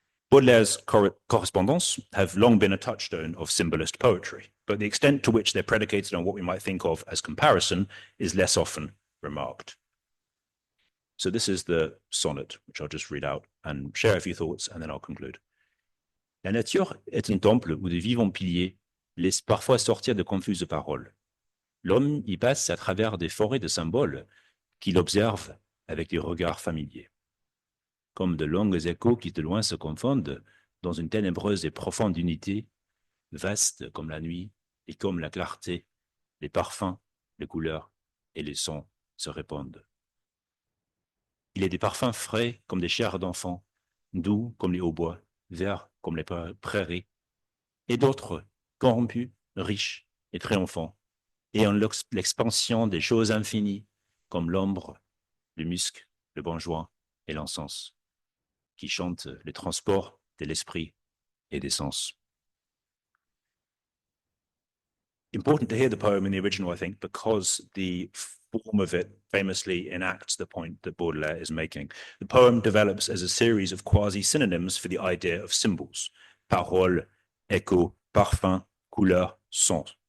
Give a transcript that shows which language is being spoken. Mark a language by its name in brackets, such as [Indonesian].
[English] Baudelaire's correspondence have long been a touchstone of symbolist poetry, but the extent to which they're predicated on what we might think of as comparison is less often remarked. So this is the sonnet, which I'll just read out and share a few thoughts, and then I'll conclude. [French] La nature est un temple où de vivants piliers laissent parfois sortir de confuses paroles. L'homme y passe à travers des forêts de symboles qu'il observe avec des regards familiers. Comme de longs échos qui de loin se confondent dans une ténébreuse et profonde unité, vaste comme la nuit et comme la clarté, les parfums, les couleurs et les sons se répondent. Il est des parfums frais comme des chairs d'enfants, doux comme les hautbois, verts comme les prairies, et d'autres corrompus, riches et triomphants, ayant l'expansion des choses infinies, comme l'ombre, le musc, le bonjour et l'encens, qui chantent les transports de l'esprit et des sens. [English] Important to hear the poem in the original, I think, because the form of it famously enacts the point that Baudelaire is making. The poem develops as a series of quasi-synonyms for the idea of symbols: parole, écho, parfum, couleur, son.